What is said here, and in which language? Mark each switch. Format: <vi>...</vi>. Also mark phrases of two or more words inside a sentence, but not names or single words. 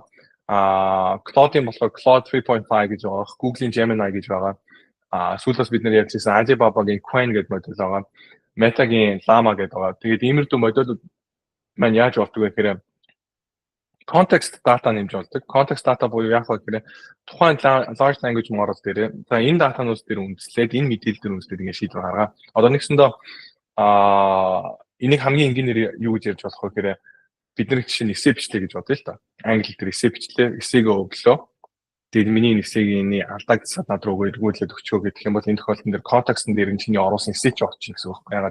<mn>Claude-ийн болохоор Claude 3.5 гэж байгаа. Google-ийн Gemini гэж байгаа. Сүүлдээс бид нэр ярьжсэн Alibaba-гийн Qwen гэдэг модель байгаа. Meta-гийн Llama гэдэг байгаа. Тэгээд иймэрдүү модулууд маань яаж болдог вэ гэхээр</mn> <en>context data</en> <mn>нэмж болдог.</mn> <en>Context data</en> <mn>буюу яг гэхээр тухайн</mn> <en>large language model</en> <mn>дээр за энэ датанууд дээр үндэслээд энэ мэдээлэл дээр үндэслээд ингэ шийдвэр гаргаа. Одоо нэгсэндээ энийг хамгийн энгийнээр юу гэж ярьж болох вэ гэхээр бид нар жишээ нь эссе бичлээ гэж бодъё л та. Англи дээр эссе бичлээ, эссегээ өглөө. Тэгээд миний эссегийн алдагдсаад над руу эргүүлээд өгчөө гэх юм бол энэ тохиолдолд дээр контекстн дээр нь чиний оруулсан эссе ч очих гэсэн үг байна.</mn>